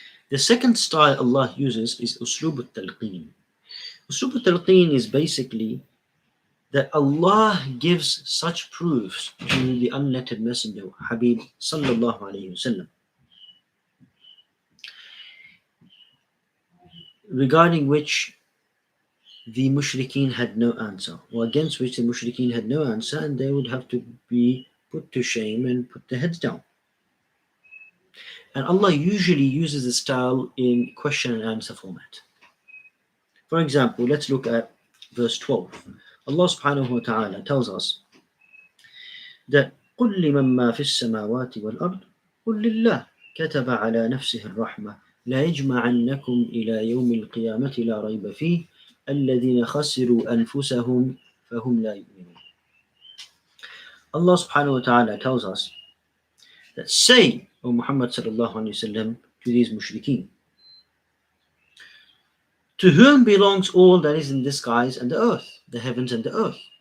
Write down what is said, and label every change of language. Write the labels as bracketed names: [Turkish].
[English] The second style Allah uses is uslub al-talqeen. Uslub al-talqeen is basically that Allah gives such proofs to the unlettered messenger, Habib sallallahu alayhi wasallam, regarding which the mushrikeen had no answer, or against which the mushrikeen had no answer, and they would have to be put to shame and put their heads down. And Allah usually uses this style in question and answer format. For example, let's look at verse 12. Allah subhanahu wa ta'ala tells us that [Arabic] قُلْ لِمَنْ مَا فِي السَّمَاوَاتِ وَالْأَرْضِ قُلْ لِلَّهِ كَتَبَ عَلَى نَفْسِهِ الرَّحْمَةِ لَا يَجْمَعَنَّكُمْ إِلَى يَوْمِ الْقِيَامَةِ لَا رَيْبَ فِيهِ الَّذِينَ خَسِرُوا أَنفُسَهُمْ فَهُمْ لَا يُؤْمِنُونَ. [English] Allah subhanahu wa ta'ala tells us that say, O Muhammad sallallahu alayhi wasallam, to these mushrikeen, to whom belongs all that is in the skies and the earth, the heavens and the earth?